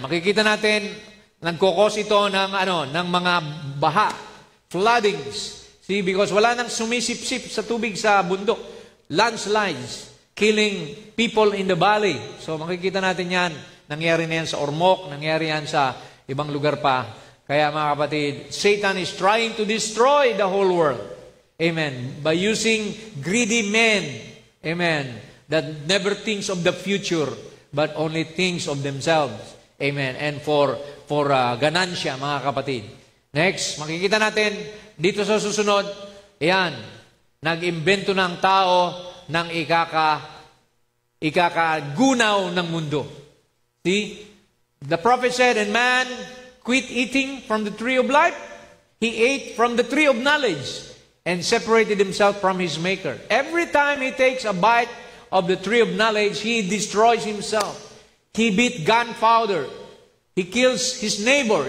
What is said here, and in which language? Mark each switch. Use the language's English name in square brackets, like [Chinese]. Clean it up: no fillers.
[Filipino] Makikita natin, nagkokos ito ng mga baha, floodings. See, because wala nang sumisip-sip sa tubig sa bundok. Landslides. [English] killing people in the valley. [Filipino] So makikita natin yan. Nangyari na yan sa Ormoc, nangyari yan sa ibang lugar pa. Kaya mga kapatid, [English] Satan is trying to destroy the whole world. Amen. By using greedy men, amen, that never thinks of the future, but only thinks of themselves. [Filipino] Amen. And for ganansya, mga kapatid. Next, makikita natin dito sa susunod, ayan, nag-imbento ng tao ng ikakagunaw ng mundo. [English] See? The prophet said, and man quit eating from the tree of life. He ate from the tree of knowledge and separated himself from his maker. Every time he takes a bite of the tree of knowledge, he destroys himself. He beat gunpowder. He kills his neighbor.